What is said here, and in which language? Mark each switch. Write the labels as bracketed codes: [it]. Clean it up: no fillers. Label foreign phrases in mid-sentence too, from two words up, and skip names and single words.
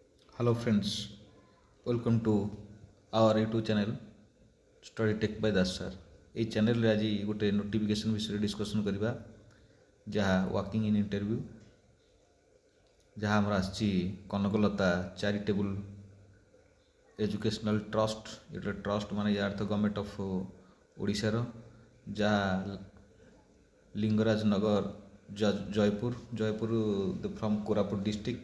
[en] Hello friends, welcome to our YouTube channel Study Tech by Das sir। [or] এই ଚ୍ୟାନେଲରେ ଆଜି ଗୋଟେ ନୋଟିଫିକେସନ୍ ବିଷୟରେ ଡିସ୍କସନ୍ କରିବା, ଯାହା [en] working in interview, [or] ଯାହା ଆମର ଆସିଛି କନକଲତା ଚାରିଟେବୁଲ୍ ଏଜୁକେସନାଲ୍ ଟ୍ରଷ୍ଟ। ଏଟା ଟ୍ରଷ୍ଟ ମାନେ ୟା ଅର୍ଥ [en] government of Odishaର, [or] ଯାହା ଲିଙ୍ଗରାଜ ନଗର ଜୟପୁର [en] from Koraput district.